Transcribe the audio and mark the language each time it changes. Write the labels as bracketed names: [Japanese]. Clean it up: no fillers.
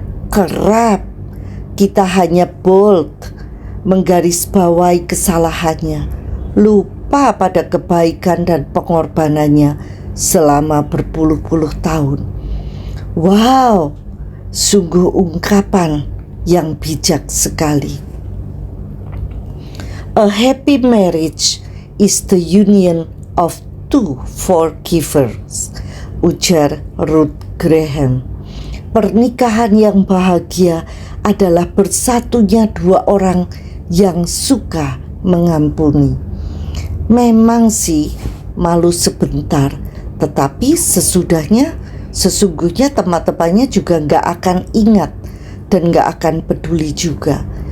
[Indonesian] Kerap kita hanya bold menggarisbawahi kesalahannya, lupa pada kebaikan dan pengorbanannya selama berpuluh-puluh tahun. Wow, sungguh ungkapan yang bijak sekali. [English] A happy marriage is the union of two forgivers, [Indonesian] ujar [English] Ruth Graham. [Indonesian] Pernikahan yang bahagia adalah bersatunya dua orang yang suka mengampuni. Memang sih malu sebentar, tetapi sesungguhnya teman-temannya juga gak akan ingat dan gak akan peduli juga.